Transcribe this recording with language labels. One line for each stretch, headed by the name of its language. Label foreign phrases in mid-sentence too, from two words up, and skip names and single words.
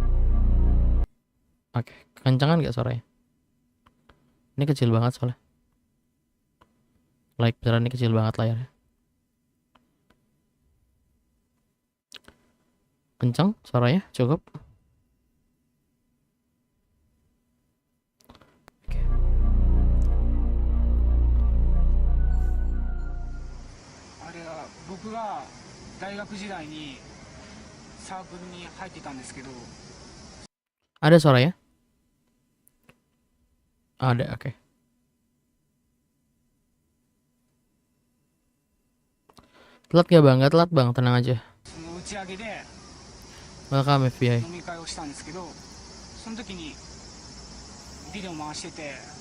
Indonesian: Oke, kencangan nggak suaranya? Ini kecil banget soalnya. Like beneran ini kecil banget layarnya. Kencang suaranya? Cukup? Oke.
Japanese: あれは僕が大学時代にサークルに入ってたんですけど、
Indonesian: Ada suaranya? Ada, oke. Telat gak bang? Gak telat bang, tenang aja.
Japanese: その打ち上げで
English: Welcome FBI.
Japanese: 飲み会をしたんですけど、その時にビデオ回してて、